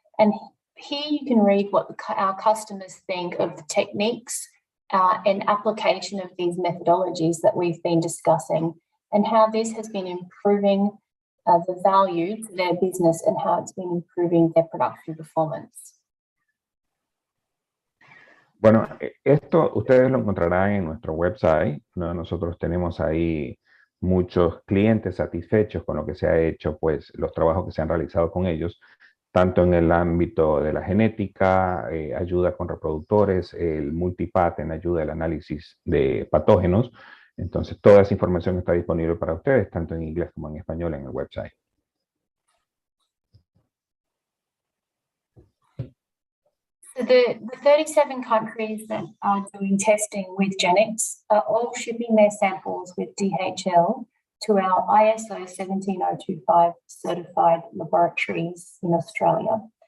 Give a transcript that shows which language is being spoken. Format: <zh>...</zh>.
<en>And here you can read what our customers think of the techniques and application of these methodologies that we've been discussing, and how this has been improving the value to their business and how it's been improving their production performance.</en> <es>Bueno, esto ustedes lo encontrarán en nuestro website, ¿no? Nosotros tenemos ahí muchos clientes satisfechos con lo que se ha hecho, pues los trabajos que se han realizado con ellos, tanto en el ámbito de la genética, ayuda con reproductores, el Multipath en ayuda al análisis de patógenos. Entonces, toda esa información está disponible para ustedes, tanto en inglés como en español en el website.</es> <en>So the 37 countries that are doing testing with Genics are all shipping their samples with DHL to our ISO 17025 certified laboratories in Australia.</en>